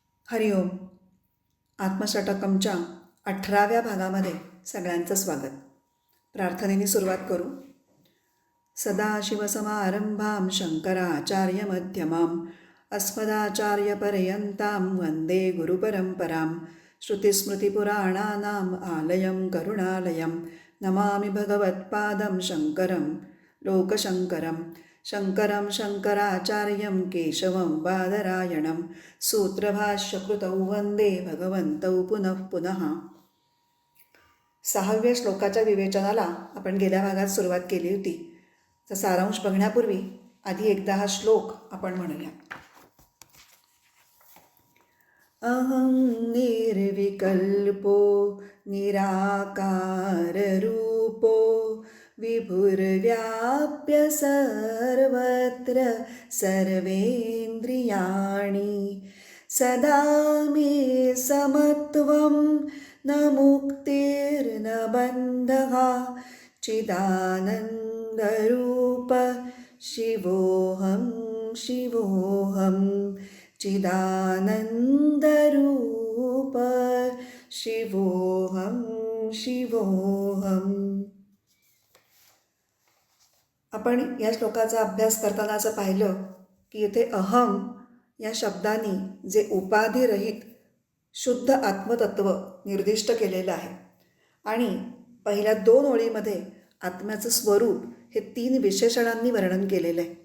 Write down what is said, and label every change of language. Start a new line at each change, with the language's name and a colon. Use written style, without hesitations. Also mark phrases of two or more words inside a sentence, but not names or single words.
Marathi: हरिओम. आत्मषटकमच्या 18व्या भागामध्ये सगळ्यांचं स्वागत. प्रार्थनेने सुरुवात करू.
Sanskrit: सदाशिवसमारंभां शंकराचार्यमध्यमाम् अस्मदाचार्यपर्यन्तां वन्दे गुरुपरम्परां. श्रुतिस्मृतिपुराणानाम् आलयं करुणालयं नमामि भगवत्पादं शङ्करं लोकशङ्करं. शङ्करं शङ्कराचार्यं केशवं बादरायणं सूत्रभाष्यकृतौ वन्दे भगवन्तौ पुनः पुनः.
Marathi: 6व्या श्लोकाच्या विवेचनाला आपण गेल्या भागात सुरुवात केली होती. तर सारांश बघण्यापूर्वी आधी एकदा हा श्लोक आपण म्हणूया.
Sanskrit: अहं निर्विकल्पो निराकाररूपो विभुर्व्याप्य सर्वत्र सर्वेन्द्रियाणि सदा मे समत्वं न मुक्तिर्न बन्धः चिदानन्दरूप शिवोऽहं शिवोऽहं चिदानन्दरूप शिवोऽहं शिवोऽहं.
Marathi: आपण या श्लोकाचा अभ्यास करताना असं पाहिलं की इथे अहम या शब्दाने जे उपाधिरहित शुद्ध आत्मतत्व निर्दिष्ट केलेलं आहे आणि पहिल्या 2 ओळीमध्ये आत्म्याचं स्वरूप हे 3 विशेषणांनी वर्णन केलेलं आहे.